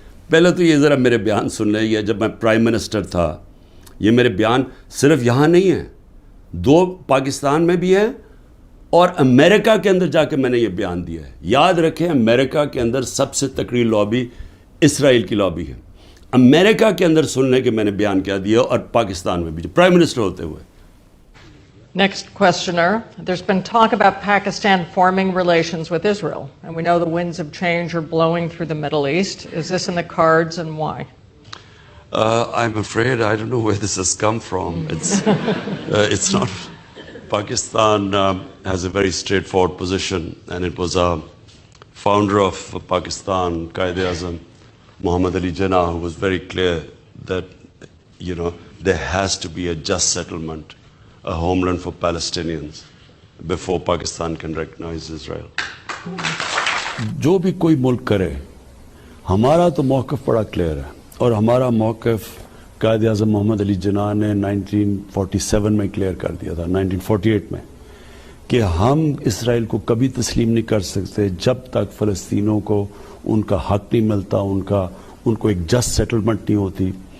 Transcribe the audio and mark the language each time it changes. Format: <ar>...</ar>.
<ur>پہلے تو یہ ذرا میرے بیان سن لیں, یہ جب میں پرائم منسٹر تھا, یہ میرے بیان صرف یہاں نہیں ہیں, 2 پاکستان میں بھی ہیں اور امریکہ کے اندر جا کے میں نے یہ بیان دیا ہے. یاد رکھیں امریکہ کے اندر سب سے تکڑی لابی اسرائیل کی لابی ہے. امریکہ کے اندر سننے کے میں نے بیان کیا دیا, اور پاکستان میں بھی جو پرائم منسٹر ہوتے ہوئے.</ur> <en>Next questioner. There's been talk about Pakistan forming relations with Israel, and we know the winds of change are blowing through the Middle East. Is this in the cards, and why? I'm afraid I don't know where this has come from. It's not. Pakistan has a very straightforward position, and it was a founder of Pakistan, Quaid-e-Azam, Muhammad Ali Jinnah, who was very clear that, there has to be a just settlement, a homeland for Palestinians before Pakistan can recognize Israel.</en> <ur>جو بھی کوئی ملک کرے, ہمارا تو موقف بڑا clear ہے, اور ہمارا موقف قائد اعظم محمد علی جناح نے 1947 میں کلیئر کر دیا تھا, 1948 میں, کہ ہم اسرائیل کو کبھی تسلیم نہیں کر سکتے جب تک فلسطینیوں کو ان کا حق نہیں ملتا, ان کو ایک جسٹ سیٹلمنٹ نہیں ہوتی.</ur>